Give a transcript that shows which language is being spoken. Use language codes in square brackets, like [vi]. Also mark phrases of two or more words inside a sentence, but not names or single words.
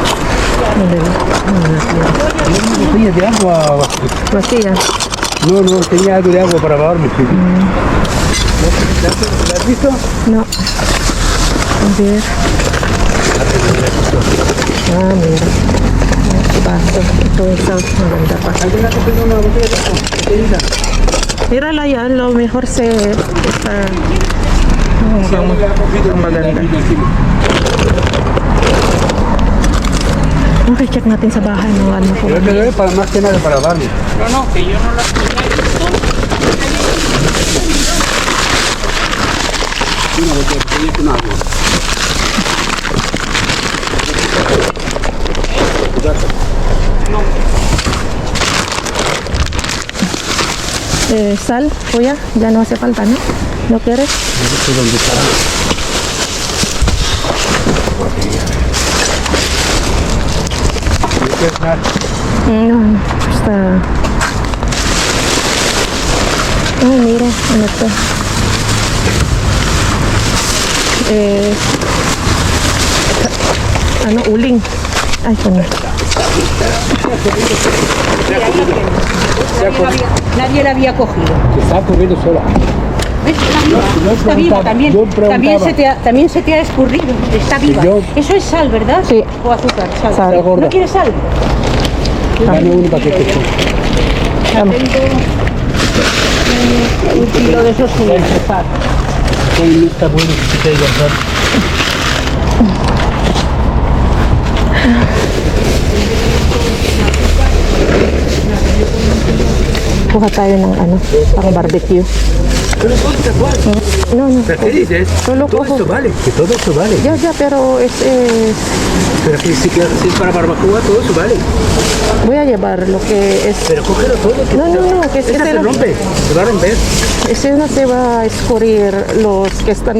[es] ¿No tenía de agua? Vacía. No, tenía algo de agua para lavarme. ¿La has visto? No. A ver. Ah, mira. Vaso. [tl] Ito isa. Maganda pa. [es] ¿Alguien te pidió una botella de agua? Pequeñita. Mírala yan. Lo mejor se está... [tl] maganda. [en] Okay, check [tl] natin sa bahay ng ano ko. [es] Yo te doy para más que nada para lavarme. No, que yo no las Una botella pequeña con agua. Sal, kuya, ya no hace falta, ¿no? ¿No quieres? No sé dónde está. ¿No quieres nada? No, está... Ay, mira, [tl] ano to? Ano, uling. Ay, ano. [es] Nadie la había cogido. Se está corriendo sola. ¿Ves? Está viva también. yo preguntaba. También se te ha escurrido. Está viva. yo- Eso es sal, ¿verdad? Sí. O azúcar. Sal. Sal. Está gorda. ¿No quieres sal? Dame un paquete. [tl] Tama. [es] Un kilo de esos sin empezar. No está bueno que te diga, ¿verdad? [tl] Kuha tayo ng ano, pang barbecue. [es] No, no. ¿Pero qué dices? Solo Todo cojo. esto vale, que todo esto vale. Ya, pero es... Pero que si es para barbacoa, todo eso vale. voy a llevar lo que es... Pero cógelo todo. Que No, que es que esa se se lo- rompe, se va a romper. Ese no se va a escurrir los que están...